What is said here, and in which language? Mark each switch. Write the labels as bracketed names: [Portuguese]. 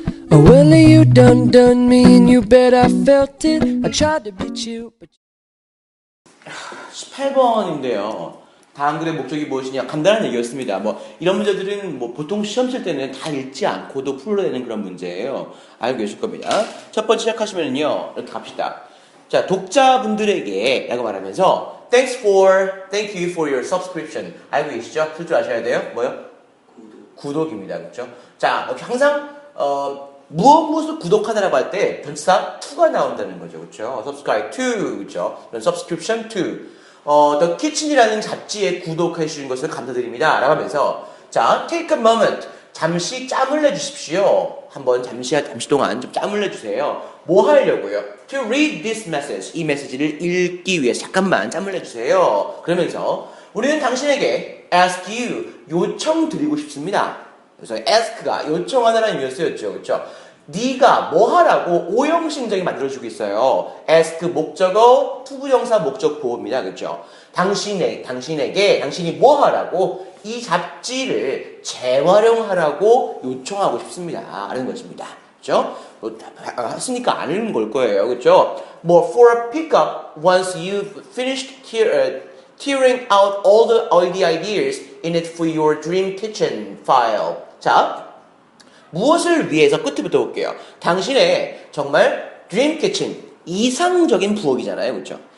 [English] Well, you done me and you bet I felt it. I tried to beat you, but [Korean] 18번인데요. 다음 글의 목적이 무엇이냐? 간단한 얘기였습니다. 뭐 이런 문제들은 뭐 보통 시험 칠 때는 다 읽지 않고도 풀어내는 그런 문제예요. 알고 계실 겁니다. 첫 번째 시작하시면요. 이렇게 갑시다. 자, 독자분들에게 라고 말하면서 [English] thank you for your subscription. [Korean] 알고 계시죠? 쓸 줄 아셔야 돼요. 뭐요? 구독입니다. 그렇죠? 자, 이렇게 항상 무엇을 구독하다라고 할 때 전치사 to가 나온다는 거죠. 그렇죠? [English] subscribe to, [Korean] 그렇죠? [English] subscription to. [Korean] The Kitchen이라는 잡지에 구독해 주신 것을 감사드립니다. 라고 하면서 자, [English] take a moment. [Korean] 잠시 짬을 내주십시오. 한번 잠시 동안 좀 짬을 내주세요. 뭐 하려고요? [English] To read this message. [Korean] 이 메시지를 읽기 위해 잠깐만 짬을 내주세요. 그러면서 우리는 당신에게 [English] ask you, [Korean] 요청드리고 싶습니다. 그래서 ask가 요청하다라는 의미로 쓰였죠. 그렇죠? 네가 뭐 하라고 오형식적이 만들어주고 있어요. ask 목적어, 투부정사 목적 보호입니다. 그렇죠? 당신에게 당신이 뭐 하라고 이 잡지를 재활용하라고 요청하고 싶습니다. 라는 것입니다. 그렇죠? 했으니까 아는 걸 거예요. 그렇죠? [English] 뭐 for a pickup once you've finished tearing out all the ideas in it for your dream kitchen file. [Korean] 자, 무엇을 위해서 끝부터 볼게요. 당신의 정말 dream kitchen, 이상적인 부엌이잖아요. 그렇죠?